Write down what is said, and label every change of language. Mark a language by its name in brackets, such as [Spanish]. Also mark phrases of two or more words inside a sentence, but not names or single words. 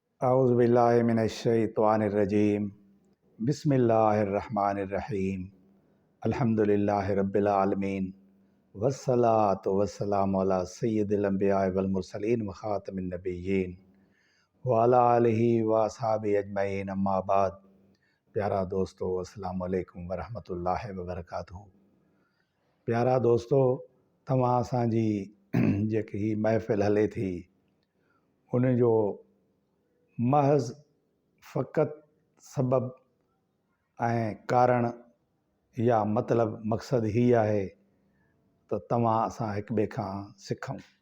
[Arabic] أعوذ بالله من الشيطان الرجيم بسم الله الرحمن الرحيم الحمد لله رب العالمين والصلاة والسلام على سيد الأنبياء والمرسلين وخاتم النبيين وعلى آله وأصحابه أجمعين أما بعد. [Sindhi] प्यारा दोस्तों, [Arabic] السلام عليكم ورحمة الله وبركاته. [Sindhi] प्यारा दोस्तों, तव्हां असांजी जेकी ही महफ़िल हले थी उन जो महज़ फ़क़ति सबब ऐं कारण या मतिलबु मक़सदु ही आहे त तव्हां असां हिक ॿिए खां सिखूं।